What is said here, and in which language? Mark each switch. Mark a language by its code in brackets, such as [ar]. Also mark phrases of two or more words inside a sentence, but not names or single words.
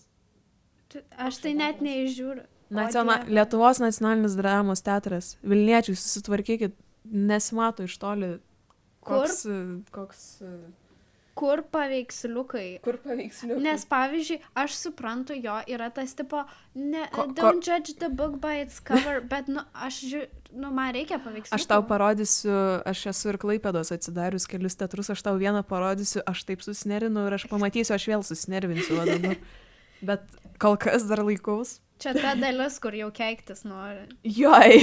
[lt] Aš tai net neįžiūriu. Lietuvos nacionalinis dramos teatras. Vilniečiai, susitvarkykit, nesimato iš toli. Koks... Kur paveiksliukai? Nes pavyzdžiui, aš suprantu, jo yra tas tipo, [en] don't judge the book by its cover, [lt] bet, man reikia paveiksliukų. Aš tau parodysiu, aš esu ir Klaipėdos atsidarius kelius teatrus, aš tau vieną parodysiu, aš taip susinervinu ir aš pamatysiu, aš vėl susinervinsiu dabar. Bet kol kas dar laikaus. Čia ta dalis, kur jau keiktis nori. Jo.